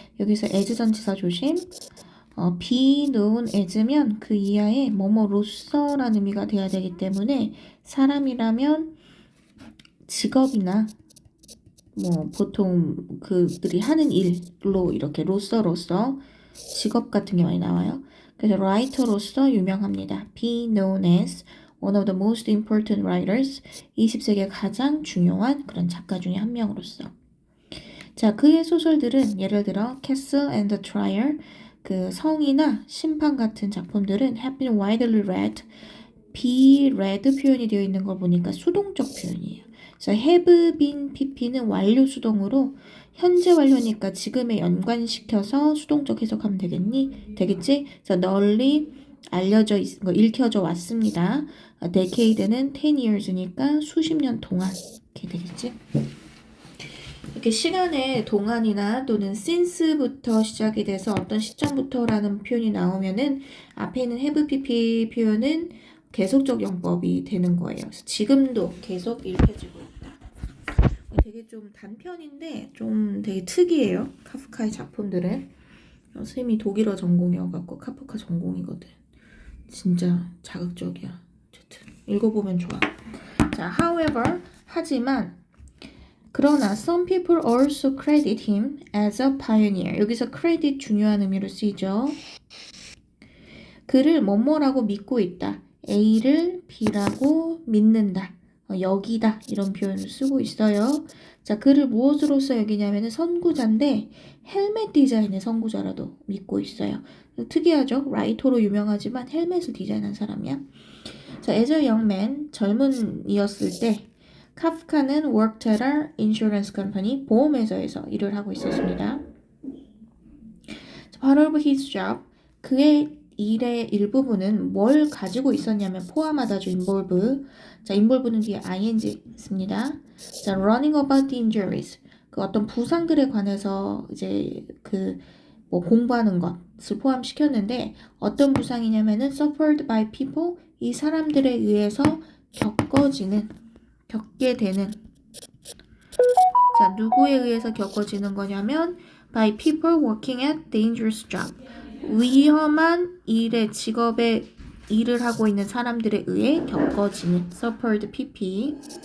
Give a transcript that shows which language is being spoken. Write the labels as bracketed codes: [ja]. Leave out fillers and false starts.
[ko] 여기서 as 전치사 조심. be known as면 그 이하에 뭐뭐로서라는 의미가 돼야 되기 때문에 사람이라면 직업이나 뭐 보통 그들이 하는 일로 이렇게 로서로서 직업 같은 게 많이 나와요. 그래서 라이터로서 유명합니다. [en] be known as one of the most important writers. [ko] 20세기의 가장 중요한 그런 작가 중에 한 명으로서. 자, 그의 소설들은 예를 들어 Castle and the Trial, 그 성이나 심판 같은 작품들은 [en] have been widely read. [ko] be read 표현이 되어 있는 걸 보니까 수동적 표현이에요. 그래서 have been pp는 완료 수동으로 현재 완료니까 지금에 연관시켜서 수동적 해석하면 되겠지? 그래서 널리 알려져 읽혀져 왔습니다. decade는 10 years니까 수십 년 동안 이렇게 되겠지? 이렇게 시간의 동안이나 또는 since부터 시작이 돼서 어떤 시점부터라는 표현이 나오면은 앞에 있는 have pp 표현은 계속적 용법이 되는 거예요. 그래서 지금도 계속 읽혀지고 있다. 되게 좀 단편인데 좀 되게 특이해요. 카프카의 작품들은. 선생님이 독일어 전공이어갖고 카프카 전공이거든. 진짜 자극적이야. 어쨌든 읽어보면 좋아. [en] 자, however, [ko] 하지만 그러나 [en] some people also credit him as a pioneer. [ko] 여기서 credit 중요한 의미로 쓰이죠. 그를 뭐뭐라고 믿고 있다. A를 B라고 믿는다. 여기다 이런 표현을 쓰고 있어요. 자, 그를 무엇으로서 여기냐면 선구자인데 헬멧 디자인의 선구자라도 믿고 있어요. 특이하죠? 라이터로 유명하지만 헬멧을 디자인한 사람이야. [en] 자, as a young man, [ko] 젊은이었을 때 카프카는 [en] worked at an insurance company, [ko] 보험회사에서 일을 하고 있었습니다. [en] Part of his job, [ko] 그의 일의 일부분은 뭘 가지고 있었냐면 포함하다죠. involve. 자, involve는 뒤에 ing 있습니다. [en] 자, running about the injuries. [ko] 그 어떤 부상들에 관해서 이제 뭐 공부하는 것을 포함시켰는데 어떤 부상이냐면은 [en] suffered by people. [ko] 이 사람들에 의해서 겪게 되는. 자, 누구에 의해서 겪어지는 거냐면 [en] by people working at dangerous job. [ko] 위험한 직업에 일을 하고 있는 사람들에 의해 겪어지는 suffered pp.